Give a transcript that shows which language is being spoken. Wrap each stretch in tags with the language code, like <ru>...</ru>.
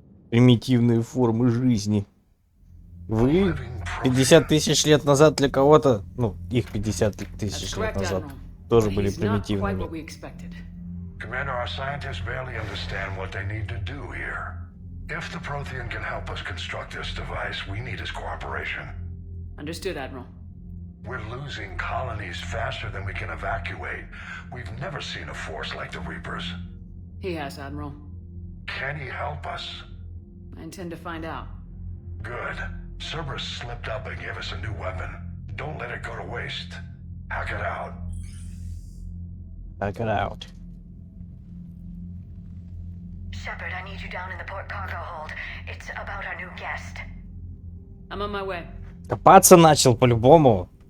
<ru>Примитивные формы жизни. Вы 50 тысяч лет назад для кого-то, ну, их 50 тысяч лет назад, тоже были примитивными.</ru> <en>Commander, our scientists barely understand what they need to do here. If the Prothean can help us construct this device, we need his cooperation. Understood, Admiral. We're losing colonies faster than we can evacuate. We've never seen a force like the Reapers. He has, Admiral. Can he help us? I intend to find out. Good. Cerberus slipped up and gave us a new weapon. Don't let it go to waste. Hack it out. Hack it out. Shepard, I need you down in the port cargo hold. It's about our new guest. I'm on my way.</en> <ru>Копаться начал по-любому.</ru>